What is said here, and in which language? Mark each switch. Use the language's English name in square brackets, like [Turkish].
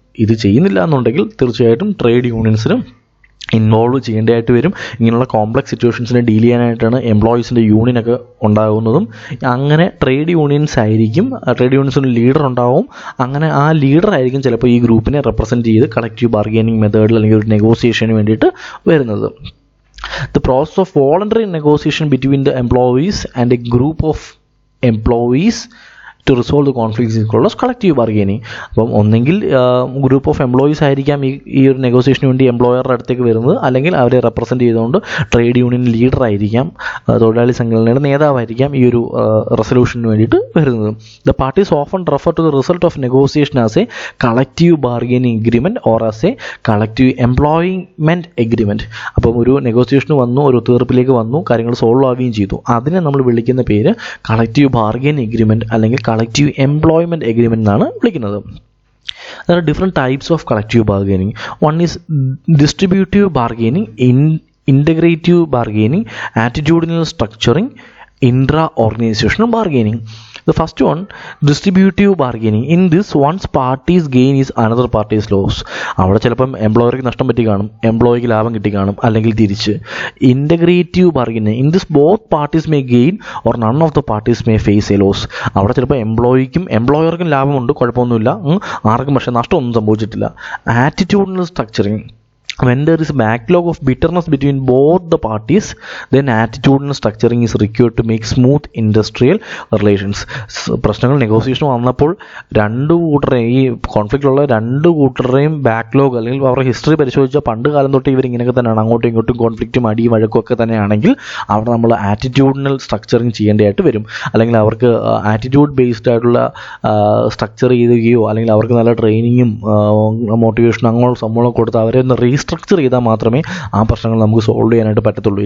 [Malayalam] ഇത് ചെയ്യുന്നില്ല എന്നുണ്ടെങ്കിൽ തീർച്ചയായിട്ടും ട്രേഡ് യൂണിയൻസിനും ഇൻവോൾവ് ചെയ്യേണ്ടതായിട്ട് വരും. ഇങ്ങനെയുള്ള കോംപ്ലക്സ് സിറ്റുവേഷൻസിനെ ഡീൽ ചെയ്യാനായിട്ടാണ് എംപ്ലോയീസിൻ്റെ യൂണിയനൊക്കെ ഉണ്ടാകുന്നതും. അങ്ങനെ ട്രേഡ് യൂണിയൻസ് ആയിരിക്കും, ട്രേഡ് യൂണിയൻസിന് ലീഡർ ഉണ്ടാവും. അങ്ങനെ ആ ലീഡർ ആയിരിക്കും ചിലപ്പോൾ ഈ ഗ്രൂപ്പിനെ റെപ്രസെൻറ്റ് ചെയ്ത് കളക്റ്റീവ് ബാർഗൈനിങ് മെത്തേഡിൽ അല്ലെങ്കിൽ ഒരു നെഗോസിയേഷന് വേണ്ടിയിട്ട് വരുന്നത്. [English] The process of voluntary negotiation between the employees and a group of employees to resolve the conflicts is called collective bargaining. [Malayalam] അപ്പം ഒന്നെങ്കിൽ ഗ്രൂപ്പ് ഓഫ് എംപ്ലോയീസ് ആയിരിക്കാം ഈ ഒരു നെഗോസിയേഷന് വേണ്ടി എംപ്ലോയറുടെ അടുത്തേക്ക് വരുന്നത്, അല്ലെങ്കിൽ അവരെ റെപ്രസെൻറ്റ് ചെയ്തുകൊണ്ട് ട്രേഡ് യൂണിയൻ ലീഡർ ആയിരിക്കാം, തൊഴിലാളി സംഘടനയുടെ നേതാവായിരിക്കാം ഈ ഒരു റെസൊല്യൂഷന് വേണ്ടിയിട്ട് വരുന്നത്. [English] The parties often refer to the result of negotiation as a collective bargaining agreement or as a collective employment agreement. [Malayalam] അപ്പം ഒരു നെഗോസിയേഷന് വന്നു, ഒരു തീർപ്പിലേക്ക് വന്നു, കാര്യങ്ങൾ സോൾവ് ആവുകയും ചെയ്തു. അതിനെ നമ്മൾ വിളിക്കുന്ന പേര് കളക്റ്റീവ് ബാർഗെയിനിങ് എഗ്രിമെൻറ്റ് അല്ലെങ്കിൽ കളക്റ്റീവ് എംപ്ലോയ്മെൻറ്റ് എഗ്രിമെൻറ്റ് എന്നാണ് വിളിക്കുന്നത്. [English] There are different types of collective bargaining. One is distributive bargaining, integrative bargaining, attitudinal structuring, intra-organizational bargaining. The first one, distributive bargaining. In this, one's party's gain is another party's loss. [Malayalam] അവിടെ ചിലപ്പം എംപ്ലോയർക്ക് നഷ്ടം പറ്റി കാണും, എംപ്ലോയിക്ക് ലാഭം കിട്ടി കാണും, അല്ലെങ്കിൽ തിരിച്ച്. [English] Integrative bargaining, in this both parties may gain or none of the parties may face a loss. [Malayalam] അവിടെ ചിലപ്പോൾ എംപ്ലോയർക്കും ലാഭമുണ്ട്, കുഴപ്പമൊന്നുമില്ല, ആർക്കും പക്ഷേ നഷ്ടമൊന്നും സംഭവിച്ചിട്ടില്ല. [English] Attitudinal structuring, when there is a backlog of bitterness between both the parties, then attitudinal structuring is required to make smooth industrial relations. [Malayalam] പ്രശ്നങ്ങൾ negotiation വന്നപ്പോൾ രണ്ടു കൂട്ടരെയും, ഈ കോൺഫ്ലിക്റ്റിലുള്ള രണ്ടു കൂട്ടരുടെയും ബാക്ക്ലോഗ് അല്ലെങ്കിൽ അവരുടെ ഹിസ്റ്ററി പരിശോധിച്ചാൽ പണ്ട് കാലം തൊട്ട് ഇവരിങ്ങനെയൊക്കെ തന്നെയാണ്, അങ്ങോട്ടും ഇങ്ങോട്ടും കോൺഫ്ലിക്റ്റും അടിയും വഴക്കും ഒക്കെ തന്നെയാണെങ്കിൽ അവിടെ നമ്മൾ ആറ്റിറ്റ്യൂഡിനൽ സ്ട്രക്ചറിങ് ചെയ്യേണ്ടതായിട്ട് വരും. അല്ലെങ്കിൽ അവർക്ക് ആറ്റിറ്റ്യൂഡ് ബേസ്ഡ് ആയിട്ടുള്ള സ്ട്രക്ചർ ചെയ്യുകയോ അല്ലെങ്കിൽ അവർക്ക് നല്ല ട്രെയിനിങ്ങും മോട്ടിവേഷനും അങ്ങോട്ട് സംഭവം കൊടുത്ത് അവരെ ഒന്ന് റീസ്ട്രക്ചർ ചെയ്താൽ മാത്രമേ ആ പ്രശ്നങ്ങൾ നമുക്ക് സോൾവ് ചെയ്യാനായിട്ട് പറ്റത്തുള്ളൂ.